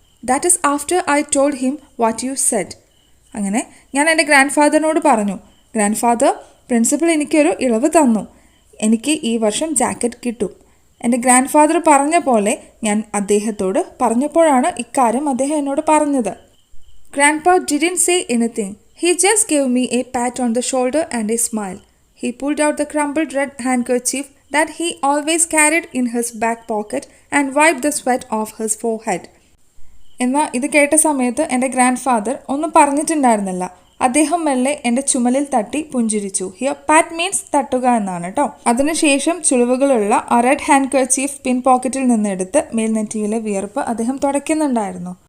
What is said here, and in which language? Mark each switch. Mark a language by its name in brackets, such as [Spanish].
[English] That is after I told him what you said. [Malayalam] അങ്ങനെ ഞാൻ എൻ്റെ ഗ്രാൻഡ് ഫാദറിനോട് പറഞ്ഞു, ഗ്രാൻഡ് ഫാദർ, പ്രിൻസിപ്പൽ എനിക്കൊരു ഇളവ് തന്നു, എനിക്ക് ഈ വർഷം ജാക്കറ്റ് കിട്ടും. എൻ്റെ ഗ്രാൻഡ് ഫാദർ പറഞ്ഞ പോലെ ഞാൻ അദ്ദേഹത്തോട് പറഞ്ഞപ്പോഴാണ് ഇക്കാര്യം അദ്ദേഹം എന്നോട് പറഞ്ഞത്. [English] Grandpa didn't say anything. He just gave me a pat on the shoulder and a smile. He pulled out the crumpled red handkerchief that he always carried in his back pocket and wiped the sweat off his forehead. [Malayalam] എന്നാൽ ഇത് കേട്ട സമയത്ത് എൻ്റെ grand father ഒന്നും പറഞ്ഞിട്ടുണ്ടായിരുന്നില്ല. അദ്ദേഹം മെല്ലെ എൻ്റെ ചുമലിൽ തട്ടി പുഞ്ചിരിച്ചു. ഹിയർ പാറ്റ് മീൻസ് തട്ടുക എന്നാണ് കേട്ടോ. അതിനുശേഷം ചുളിവുകളുള്ള ആ റെഡ് ഹാൻഡ് കർച്ചീഫ് പിൻ പോക്കറ്റിൽ നിന്നെടുത്ത് മേൽനെറ്റിയിലെ വിയർപ്പ് അദ്ദേഹം തുടയ്ക്കുന്നുണ്ടായിരുന്നു.